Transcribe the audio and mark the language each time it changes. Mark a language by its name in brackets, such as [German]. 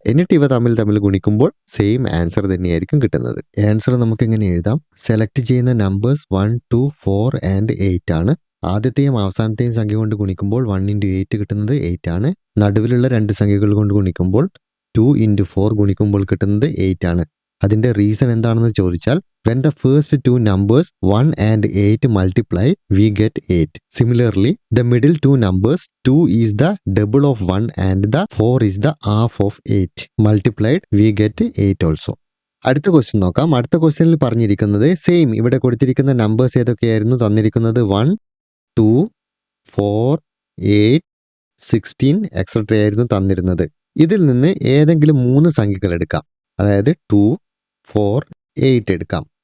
[Malayalam] എന്നിട്ട് ഇവ തമ്മിൽ ഗുണിക്കുമ്പോൾ സെയിം ആൻസർ തന്നെയായിരിക്കും കിട്ടുന്നത്. ആൻസർ നമുക്ക് എങ്ങനെ എഴുതാം? സെലക്ട് ചെയ്യുന്ന നമ്പേഴ്സ് 1, 2, 4 ആൻഡ് 8 ആണ്. ആദ്യത്തെയും അവസാനത്തെയും സംഖ്യ കൊണ്ട് ഗുണിക്കുമ്പോൾ 1 × 8 കിട്ടുന്നത് 8 ആണ്. നടുവിലുള്ള 2 സംഖ്യകൾ കൊണ്ട് ഗുണിക്കുമ്പോൾ 2 × 4 ഗുണിക്കുമ്പോൾ കിട്ടുന്നത് 8 ആണ്. അതിൻ്റെ റീസൺ എന്താണെന്ന് ചോദിച്ചാൽ, [English] when the first 2 numbers 1 and 8 multiply, we get 8. Similarly, the middle 2 numbers 2 is the double of 1 and the 4 is the half of 8. Multiplied, we get 8 also. [Malayalam] അടുത്ത ക്വസ്റ്റ്യൻ നോക്കാം. അടുത്ത ക്വസ്റ്റ്യനിൽ പറഞ്ഞിരിക്കുന്നത് സെയിം. ഇവിടെ കൊടുത്തിരിക്കുന്ന നമ്പേഴ്സ് ഏതൊക്കെയായിരുന്നു തന്നിരിക്കുന്നത്? 1, 2, 4, 8, 16 എക്സെട്ര ആയിരുന്നു തന്നിരുന്നത്. ഇതിൽ നിന്ന് ഏതെങ്കിലും 3 സംഖ്യകൾ എടുക്കാം. അതായത് 2, 4, 8 എടുക്കാം.